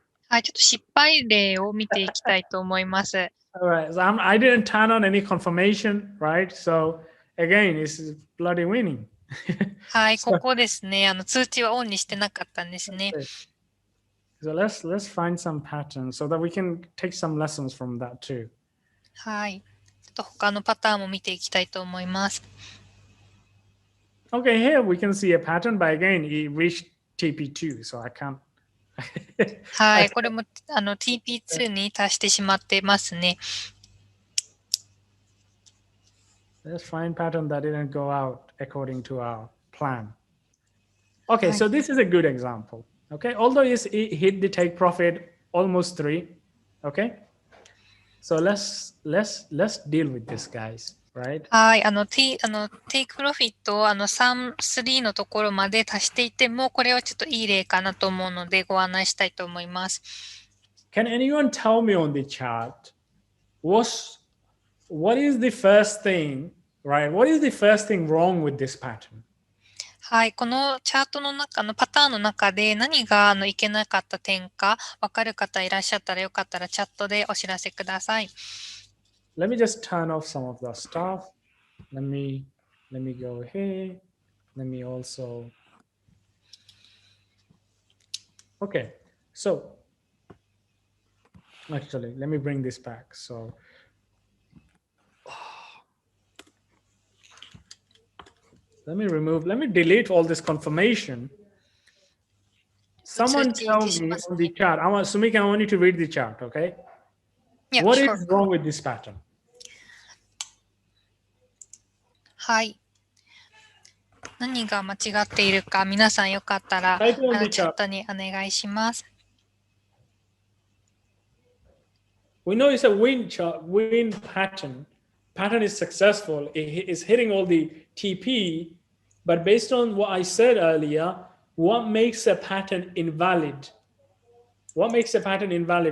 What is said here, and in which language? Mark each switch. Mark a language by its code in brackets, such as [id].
[ja] はい、ちょっと失敗例を見ていきたいと思います。 [en] All right, so I didn't turn on any confirmation, right? So again, it's bloody winning. [ja] はい、ここですね。通知はオンにしてなかったんですね。 [en] So let's find some patterns so that we can take some lessons from that too. [ja] はい。ちょっと他のパターンも見ていきたいと思います。 [en] Okay, here we can see a pattern, but again, it reached TP2, so I can't. [ja] はい、これもTP2 に達してしまってますね。 [en] Let's find pattern that didn't go out according to our plan. Okay, so this is a good example. Okay, although it hit the take profit almost 3. Okay, so let's deal with this, guys. Right? [ja] はい、テイクプロフィットを3のところまで足していても、これはちょっといい例かなと思うのでご案内したいと思います。 [en] Can anyone tell me on the chart what is the first thing, right? What is the first thing wrong with this pattern? [ja] はい、このチャートの中のパターンの中で何がいけなかった点か分かる方いらっしゃったらよかったらチャットでお知らせください。 [en] Let me just turn off some of the stuff. Let me go here. Let me also. Okay, so actually, let me bring this back. So. Let me delete all this confirmation. Someone tell me on the chart. Sumika, I want you to read the chart, okay? Yeah, what sure. is wrong with this pattern? [ja] はい。何が間違っているか、皆さんよかったらチャットにお願いします。 [en] We know it's a win pattern. Pattern is successful. It is hitting all the TP. But based on what I said earlier, what makes a pattern invalid? What makes a pattern invalid?